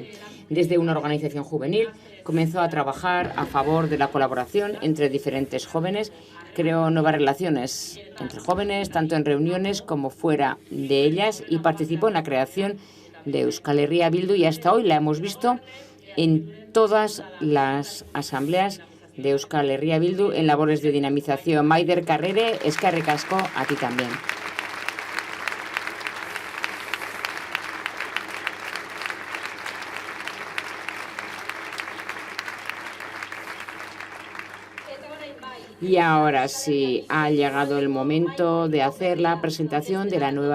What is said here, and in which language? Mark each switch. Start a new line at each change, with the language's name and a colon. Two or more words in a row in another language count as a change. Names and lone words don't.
Spanish: Desde una organización juvenil comenzó a trabajar a favor de la colaboración entre diferentes jóvenes, creó nuevas relaciones entre jóvenes, tanto en reuniones como fuera de ellas, y participó en la creación de Euskal Herria Bildu, y hasta hoy la hemos visto en todas las asambleas de Euskal Herria Bildu en labores de dinamización.
Basque: Maider Carrere, eskerrik asko,
Spanish: a ti también. Y ahora sí, ha llegado el momento de hacer la presentación de la nueva